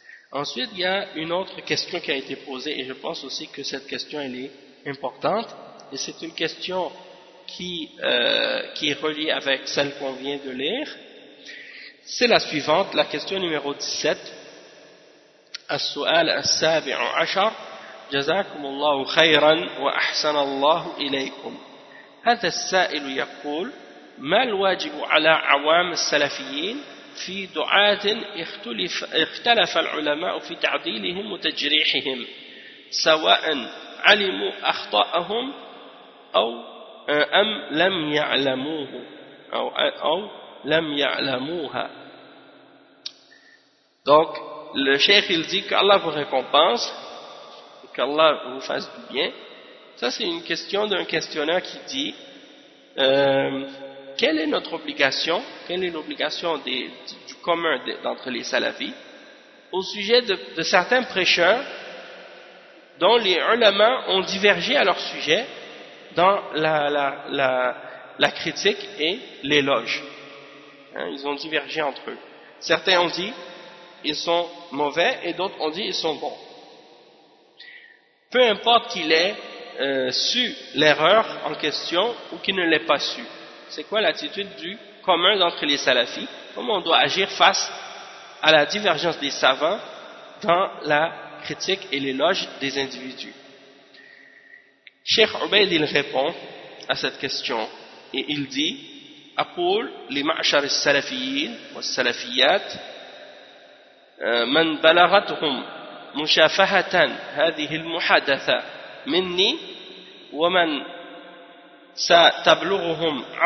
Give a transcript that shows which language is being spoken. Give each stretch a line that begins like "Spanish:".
French: Ensuite, il y a une autre question qui a été posée, et je pense aussi que cette question elle est importante, et c'est une question qui est reliée avec celle qu'on vient de lire. C'est la suivante, la question numéro 17.
Arabic: السؤال السابع عشر جزاكم الله خيرا وأحسن الله إليكم. هذا السائل يقول ما الواجب على عوام السلفيين في دعاة اختلف العلماء في تعديلهم وتجريحهم سواء علموا أخطاءهم أو أم لم يعلموه أو لم يعلموها.
French: Donc le cheikh il dit qu'Allah vous récompense et qu'Allah vous fasse du bien. Ça c'est une question d'un questionnaire qui dit quelle est notre obligation, quelle est l'obligation du commun d'entre les salafis au sujet de certains prêcheurs dont les ulama ont divergé à leur sujet dans la critique et l'éloge. Hein, ils ont divergé entre eux. Certains ont dit ils sont mauvais et d'autres ont dit ils sont bons. Peu importe qu'il ait su l'erreur en question ou qu'il ne l'ait pas su. C'est quoi l'attitude du commun d'entre les salafis? Comment on doit agir face à la divergence des savants dans la critique et l'éloge des individus? Cheikh Ubayd il répond à cette question et il dit
Arabic: « Aqul li ma'shar al-salafiyyin wa al-salafiyyat » من بلغتهم مشافهة هذه المحادثة مني ومن ستبلغهم